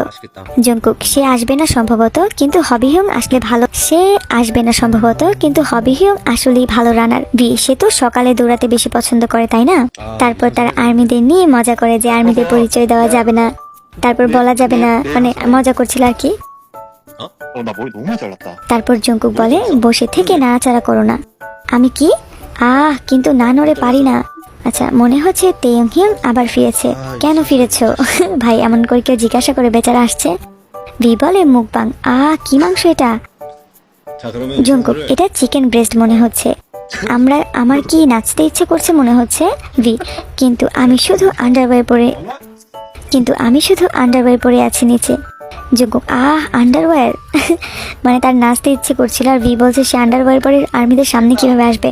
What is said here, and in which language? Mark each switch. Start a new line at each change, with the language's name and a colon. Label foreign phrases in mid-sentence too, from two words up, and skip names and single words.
Bangla: জঙ্কুক সে আসবে না সম্ভবত, কিন্তু হবি হিউং আসলে ভালো। সে আসবে না সম্ভবত, কিন্তু হবি হিউং আসলেই ভালো রানার। ভি সে তো সকালে দৌড়াতে বেশি পছন্দ করে তাই না? তারপর তার আর্মিদের নিয়ে মজা করে যে আর্মিদের পরিচয় দেওয়া যাবে না, তারপর বলা যাবে না, মানে মজা করছিল আর কি।
Korean: 나 머리 너무 잘랐다.
Bangla: তারপর জঙ্কুক বলে বসে থেকে নাড়াচাড়া করো না। আমি কি? কিন্তু না নড়ে পারি না। আচ্ছা মনে হচ্ছে তেয়ং হিউং আবার ফিরেছে। কেন ফিরেছো? ভাই এমন করে কেউ জিজ্ঞাসা করে বেচারা আসছে। ভি বলে মুখবাং। কি মাংস এটা?
Korean: 자 그러면
Bangla: জঙ্কুক এটা
English: chicken breast
Bangla: মনে হচ্ছে। আমার কি নাচতে ইচ্ছে করছে মনে হচ্ছে। ভি কিন্তু আমি শুধু আন্ডারওয়্যার পরে আছি নিচে। জঙ্কুক আন্ডারওয়্যার মানে তার নাচতে ইচ্ছে করছিল, আর ভি বলছে সে আন্ডারওয়্যার পরে আর্মিদের সামনে কিভাবে আসবে।